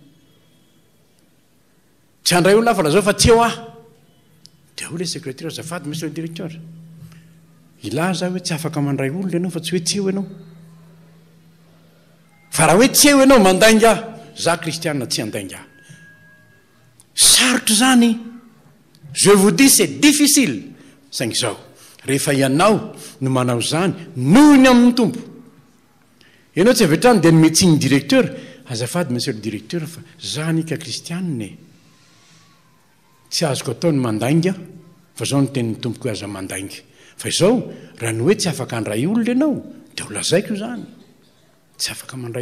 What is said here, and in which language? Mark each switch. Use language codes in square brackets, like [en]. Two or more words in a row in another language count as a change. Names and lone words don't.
[mg] tsy handray olona fa la zao fa tsy eo aho dia ho [fr] le secrétaire [mg] azafady [fr] monsieur le directeur [mg] ilaza hoe tsy afaka mandray olona ianao fa tsy hoe tsy eo ianao fa raha hoe tsy eo ianao mandainga aho za kristianina tsy handainga aho sarotro zany [fr] je vous dis c'est difficile [mg] saingy zao rehefa ianao no manao zany noho ny amin'ny tompo ianao tsy avetrany dia nometsiny directeur azafady [fr] monsieur le directeur [mg] fa zany ka kristianina tsy azoko ataony mandainga fa zao no tenin'ny tompoko hoe aza mandainga fa izao raha ny hoe tsy afaka handray olona ianao dia ho lazaiko zany tsy afaka mandray